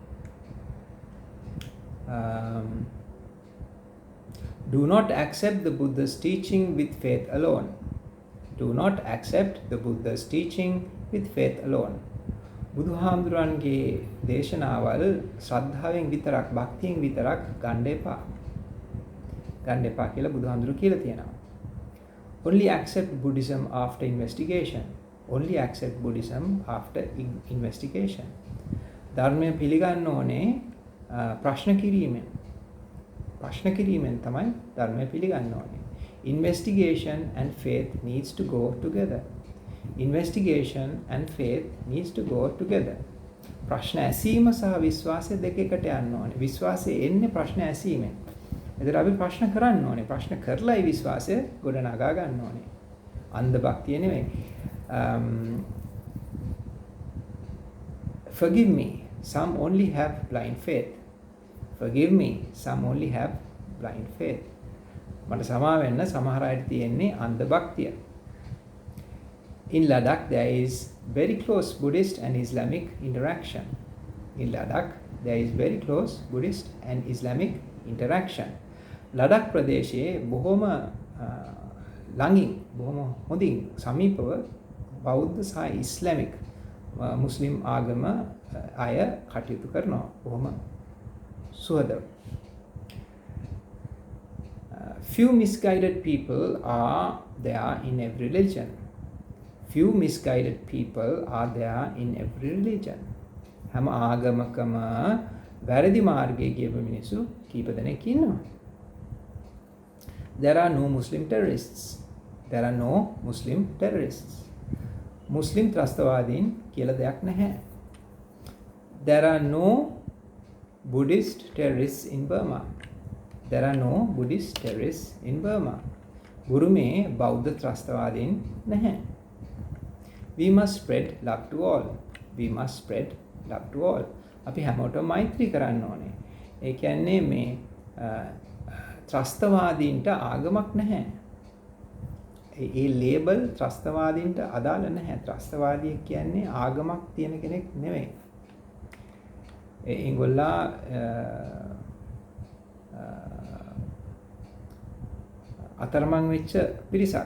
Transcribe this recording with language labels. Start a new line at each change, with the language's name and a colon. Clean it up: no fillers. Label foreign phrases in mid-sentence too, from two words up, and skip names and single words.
English: Do not accept the Buddha's teaching with faith alone. Do not accept the Buddha's teaching with faith alone.
Sinhala: බුදුහාමුදුරන්ගේ දේශනාවල් ශ්‍රද්ධාවෙන් විතරක්, භක්තියෙන් විතරක් ගන්න එපා. ගන්න එපා කියලා බුදුහාමුදුරු කියලා තියෙනවා.
English: Only accept Buddhism after investigation. Only accept Buddhism after investigation.
Sinhala: ධර්මය පිළිගන්න ඕනේ ප්‍රශ්න කිරීමෙන්. ප්‍රශ්න කිරීමෙන් තමයි ධර්මය පිළිගන්න ඕනේ.
English: Investigation and faith needs to go together. Investigation and faith needs to go together.
Sinhala: ප්‍රශ්න ඇසීම සහ විශ්වාසය දෙක එකට යන්න ඕනේ. විශ්වාසය එන්නේ ප්‍රශ්න ඇසීමෙන්. එතකොට අපි ප්‍රශ්න කරන්න ඕනේ. ප්‍රශ්න කරලායි විශ්වාසය ගොඩනගා ගන්න ඕනේ. අන්ධ භක්තිය නෙවෙයි.
English: Forgive me, some only have blind faith. Forgive me, some only have blind faith.
Sinhala: මට සමා වෙන්න සමහර අයට තියෙන්නේ අන්ධ භක්තිය.
English: In Ladakh there is very close Buddhist and Islamic interaction. In Ladakh there is very close Buddhist and Islamic interaction.
Sinhala: ලඩක් ප්‍රදේශයේ බොහොම ළඟින් බොහොම හොඳින් සමීපව බෞද්ධ සහ
English: Islamic Muslim
Sinhala: ආගම අය කටයුතු කරනවා. බොහොම සුහදව.
English: Few misguided people are there in every religion. Few misguided people are there in every religion.
Sinhala: හැම ආගමකම වැරදි මාර්ගයේ ගියපු මිනිස්සු කීප දෙනෙක් ඉන්නවා.
English: There are no Muslim terrorists. There are no Muslim terrorists.
Sinhala: Muslim ත්‍රස්තවාදීන් කියලා දෙයක් නැහැ.
English: There are no Buddhist terrorists in Burma. There are no Buddhist terrorists in Burma.
Sinhala: බුරුමේ බෞද්ධ ත්‍රස්තවාදීන් නැහැ.
English: We must spread love to all. We must spread love to all.
Sinhala: අපි හැමෝටම මෛත්‍රී කරන්න ඕනේ. ඒ කියන්නේ මේ ත්‍රස්තවාදීන්ට ආගමක් නැහැ. ඒ ලේබල් ත්‍රස්තවාදීන්ට අදාළ නැහැ. ත්‍රස්තවාදියෙක් කියන්නේ ආගමක් තියෙන කෙනෙක් නෙවෙයි. ඒගොල්ලා අතරමං වෙච්ච පිරිසක්.